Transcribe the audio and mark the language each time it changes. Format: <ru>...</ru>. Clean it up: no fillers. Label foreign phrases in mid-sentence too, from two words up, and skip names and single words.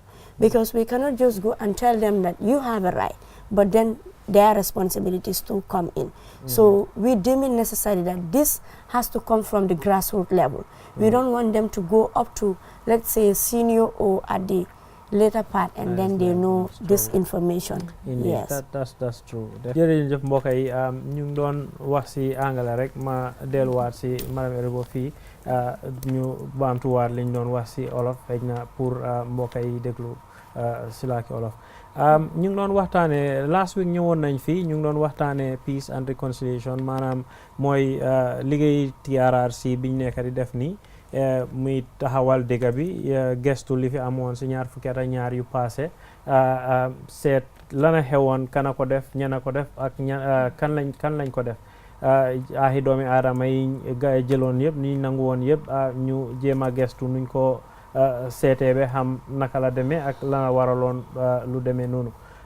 <en>Because we cannot just go and tell them that you have a right, but then their responsibilities to come in. So we deem it necessary that this has to come from the grassroots level. We don't want them to go up to, let's say, senior or at the later part, and then they know this information. Yes, that's true.</en> <wo>jërëjëf mbokk yi ñu ngi doon wax ci anglais rek, ma delluwaat ci madame Erebo fii ñu baamtuwaat liñ doon wax ci olof xëy na pour mbokk yi déglu ci làkki olof. ñu ngi doon waxtaanee</wo> <en>last week</en> <wo>ñëwoon nañ fii, ñu ngi doon waxtaanee</wo> <en>peace and reconciliation,</en> <wo>maanaam mooy liggéey TRRC biñ nekk di def nii. Muy taxawal dëgg bi gestu li fi amoon si ñaar fukki at ak ñaar yu passé, seet lana xewoon kana ko def, ñana ko def ak kan lañ ko def, aaxi doomi aadama yi jëloon yëpp ni nangu woon yëpp ñu jéem a gestu nuñ ko seetee be xam naka la demee ak lana waraloon lu demee noonu.</wo>